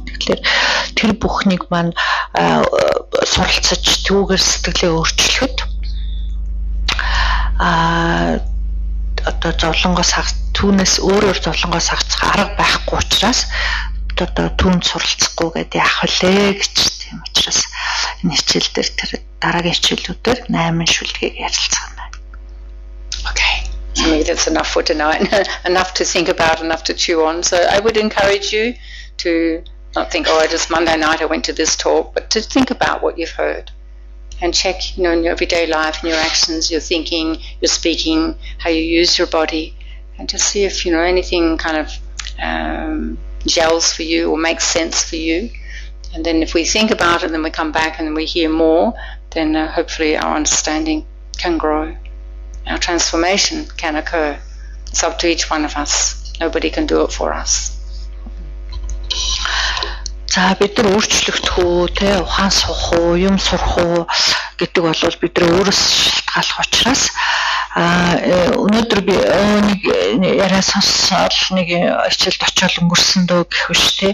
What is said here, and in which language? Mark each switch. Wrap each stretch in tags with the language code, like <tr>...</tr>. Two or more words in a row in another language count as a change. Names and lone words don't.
<mn>Тэгэхээр тэр бүхнийг маань суралцаж түүгээр сэтгэлээ өөрчлөхөд одоо зовлонгоос түүнээс өөрөөр зовлонгоос хагцах арга байхгүй учраас одоо түүнд суралцахгүй гэдэг яах вүлээ гэж тийм учраас энэ хичээл дээр тэр дараагийн хичээлүүдээр 8 шүлгийг ярилцах юм байна.</mn> <en>Okay. So maybe that's enough for tonight, enough to think about, enough to chew on. So I would encourage you to not think, oh, just Monday night I went to this talk, but to think about what you've heard and check, in your everyday life, in your actions, your thinking, your speaking, how you use your body, and just see if, anything kind of gels for you or makes sense for you. And then if we think about it, then we come back and we hear more, then hopefully our understanding can grow. Our transformation can occur. It's up to each one of us. Nobody can do it for us.</en> <mn>За бид нар өөрчлөгдөх үү, ухаан суух уу, юм сурах уу гэдэг бол бид нар өөрөөс шалтгааллах учраас өнөөдөр би нэг яриа сонссоор нэг хичээлд очиод өнгөрсөн дөө гэх биш те.</mn>